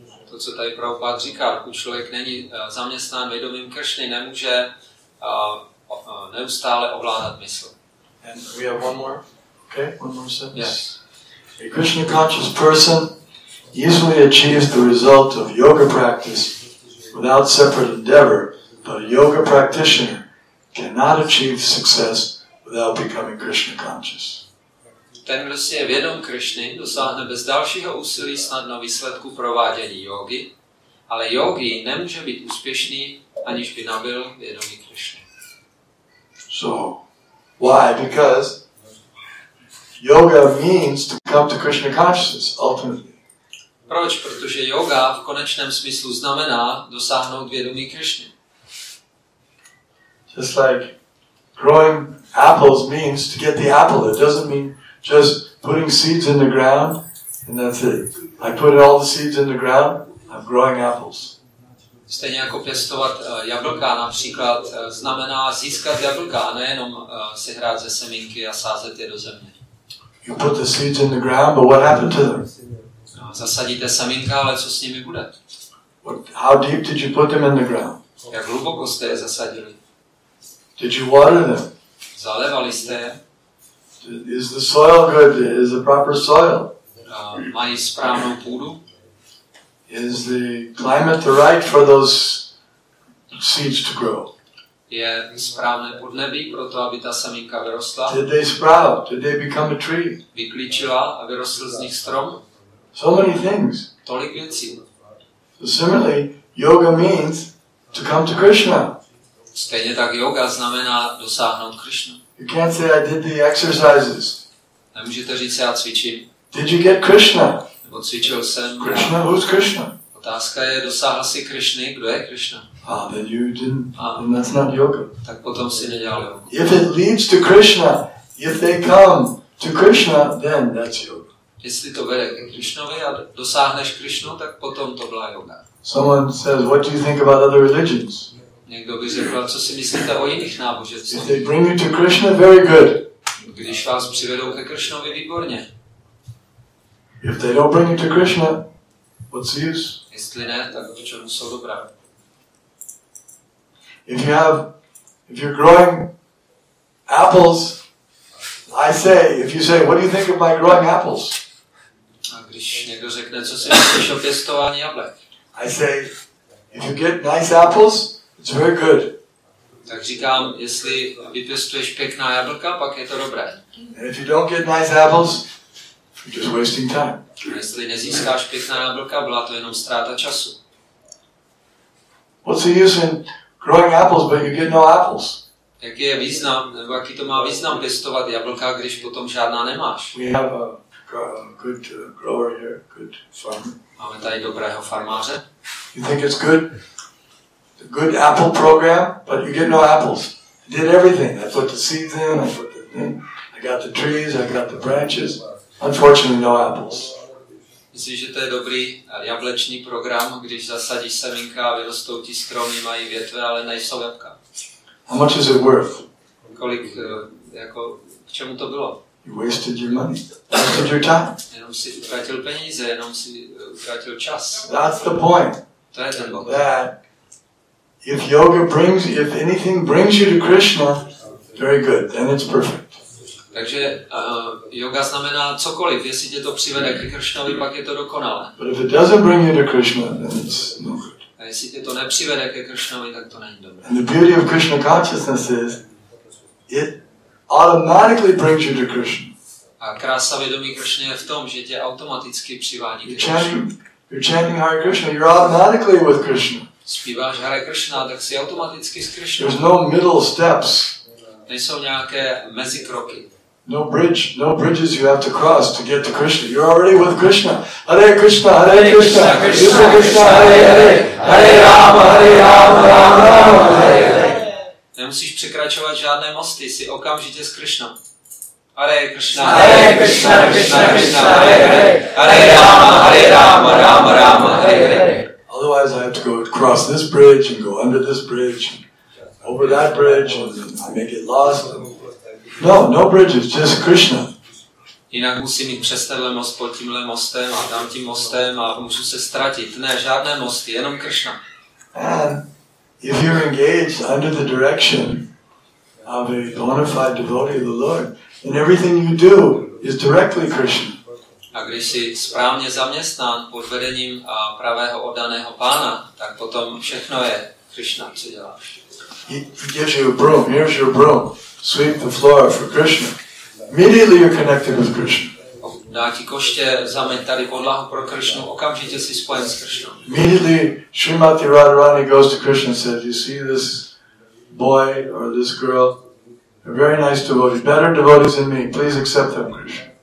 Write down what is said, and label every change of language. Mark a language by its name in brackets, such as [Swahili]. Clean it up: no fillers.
[Czech] To, co tady Prabhupada říká, pokud člověk není zaměstnán vědomím Kršny, nemůže neustále ovládat mysl. [English] And we have one more, okay? One more sentence. Yes. A Krishna conscious person easily achieves the result of yoga practice without separate endeavor, but a yoga practitioner cannot achieve success without becoming Krishna conscious. [Czech] Ten, kdo si je vědom Kršny, dosáhne bez dalšího úsilí snadno výsledku provádění jógy, ale jógi nemůže být úspěšný, aniž by nabyl vědomí Kršny. [English] So, why? Because yoga means to come to Krishna consciousness, ultimately. [Czech] Proč? Protože yoga v konečném smyslu znamená dosáhnout vědomí Kršny. [English] Just like growing apples means to get the apple. It doesn't mean just putting seeds in the ground and that's it. I put all the seeds in the ground, I'm growing apples. [Czech] Stejně jako pěstovat jablka například znamená získat jablka a nejenom si hrát ze semínky a sázet je do země. [English] You put the seeds in the ground, but what happened to them? [Czech] Zasadíte semínka, ale co s nimi bude? [English] How deep did you put them in the ground? [Czech] Jak hluboko jste je zasadili? [English] Did you water them? [Czech] Zalevali jste je? [English] Is the soil good? Is the proper soil? [Czech] Mají správnou půdu? [English] Is the climate the right for those seeds to grow? [Czech] Je správné podnebí pro to, aby ta semínka vyrostla? [English] Did they sprout? Did they become a tree? [Czech] Vyklíčila a vyrostl z nich strom? [English] So many things. [Czech] Tolik věcí. [English] So similarly, yoga means to come to Krishna. [Czech] Stejně tak yoga znamená dosáhnout Krishna. [English] You can't say I did the exercises. [Czech] Nemůžete říct, já cvičím. [English] Did you get Krishna? [Czech] Nebo cvičil jsem. [English] Krishna? Who's Krishna? [Czech] Otázka je, dosáhl si Krishny, kdo je Krishna? [English] Then you didn't, then that's not yoga. [Czech] Tak potom si nedělal jogu. [English] If it leads to Krishna, if they come to Krishna, then that's yoga. [Czech] Jestli to vede ke Krishnovi a dosáhneš Krishnu, tak potom to byla yoga. [English] Someone says, what do you think about other religions? [Czech] Někdo by řekl, co si myslíte o jiných náboženstvích? [English] If they bring you to Krishna, very good. [Czech] Když vás přivedou ke Krishnovi, výborně. [English] If they don't bring you to Krishna, what's the use? [Czech] Jestli ne, tak do čemu jsou dobrá? [English] If you're growing apples, if you say, what do you think of my growing apples? [Czech] A když někdo řekne, co si myslíš o pěstování jablek? [English] I say, if you get nice apples, it's very good. [Czech] Tak říkám, jestli vypěstuješ pěkná jablka, pak je to dobré. [English] And if you don't get nice apples, you're just wasting time. [Czech] A jestli nezískáš pěkná jablka, byla to jenom ztráta času. [English] What's the use in growing apples, but you get no apples? [Czech] Jaký je význam, nebo jaký to má význam pěstovat jablka, když potom žádná nemáš? [English] We have a good grower here, good farmer. [Czech] Máme tady dobrého farmáře. [English] You think it's good? A good apple program, but you get no apples. I did everything. I put the seeds in, I put the thing. I got the trees, I got the branches. Unfortunately, no apples. [Czech] Myslím, že to je dobrý jablečný program, když zasadíš semínka a vyrostou ti stromy, mají větve, ale nejsou jablka. [English] How much is it worth? [Czech] Kolik, jako, k čemu to bylo? [English] You wasted your money. Wasted your time. [Czech] Jenom si utratil peníze, jenom si utratil čas. [English] That's the point. [Czech] To je ten bod. [English] That if anything brings you to Krishna, very good, then it's perfect. [Czech] Takže yoga znamená cokoliv. Jestli tě to přivede ke Krishnovi, pak je to dokonalé. [English] But if it doesn't bring you to Krishna, then it's no good. [Czech] A jestli tě to nepřivede ke Krishnovi, tak to není dobré. [English] And the beauty of Krishna consciousness is, it automatically brings you to Krishna. [Czech] A krása vědomí Krishny je v tom, že tě automaticky přivádí ke Krishnu. [English] You're chanting Hare Krishna, you're automatically with Krishna. [Czech] Zpíváš Hare Krishna, tak si automaticky s Krishnou. [English] There's no middle steps. [Czech] Nejsou nějaké mezikroky. [English] No bridges you have to cross to get to Krishna. You're already with Krishna. [Sanskrit] Hare Krishna, Hare Krishna, Krishna Krishna, Hare Hare, Hare Rama, Rama Rama, Hare Hare. [Czech] Nemusíš překračovat žádné mosty, jsi okamžitě s Krishnou. [Sanskrit] Hare Krishna, Krishna, Krishna Krishna, Hare Hare, Hare Rama, Rama Rama, Hare Hare. [English] Otherwise I have to go cross this bridge and go under this bridge, over that bridge, and I may get lost. No bridges, just Krishna. [Czech] Jinak musím jít přes tenhle most, pod tímhle mostem a tam tím mostem a můžu se ztratit. Ne, žádné mosty, jenom Krishna. [English] And if you're engaged under the direction of a bona fide devotee of the Lord, then everything you do is directly Krishna. [Czech] A když jsi správně zaměstnán pod vedením pravého oddaného pána, tak potom všechno je Krishna, co děláš. [English] He gives you a broom, here's your broom, sweep the floor for Krishna. Immediately you're connected with Krishna. [Czech] Dá ti koště, zameť tady podlahu pro Krishnu, okamžitě si spojen s Krishnou. [English] Immediately Srimati Radharani goes to Krishna and says, you see this boy or this girl, they're very nice devotees, better devotees than me, please accept them, Krishna.